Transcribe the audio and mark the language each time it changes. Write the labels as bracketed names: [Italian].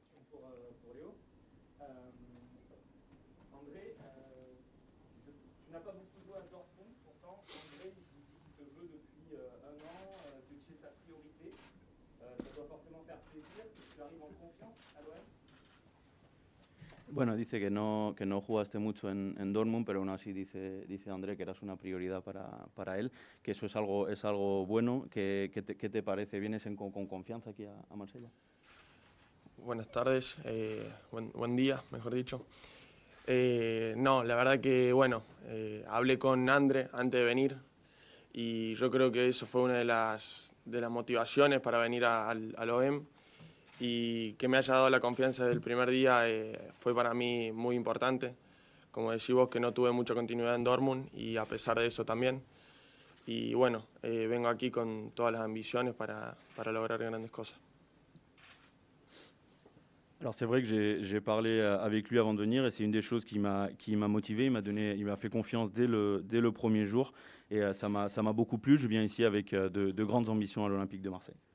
[French] Pour Léo. André, tu n'as pas beaucoup joué à Dortmund, pourtant André il dit qu'il te veut depuis 1 an, que tu es sa priorité. Ça doit forcément faire plaisir, que tu arrives en confiance à l'OM. [Spanish] Bueno, dice que no jugaste mucho en Dortmund, pero aún así dice André que eras una prioridad para él, que eso es algo bueno. ¿Qué te parece? ¿Vienes con confianza aquí a Marsella? Buenas tardes, buen día, mejor dicho. No, la verdad que, hablé con André antes de venir y yo creo que eso fue una de las motivaciones para venir al OM. Y que me haya dado la confianza desde el primer día fue para mí muy importante. Como decís vos, que no tuve mucha continuidad en Dortmund y a pesar de eso también. Y vengo aquí con todas las ambiciones para lograr grandes cosas. [French] Alors c'est vrai que j'ai parlé avec lui avant de venir et c'est une des choses qui m'a motivé, il m'a fait confiance dès le premier jour et ça m'a beaucoup plu. Je viens ici avec de grandes ambitions à l'Olympique de Marseille.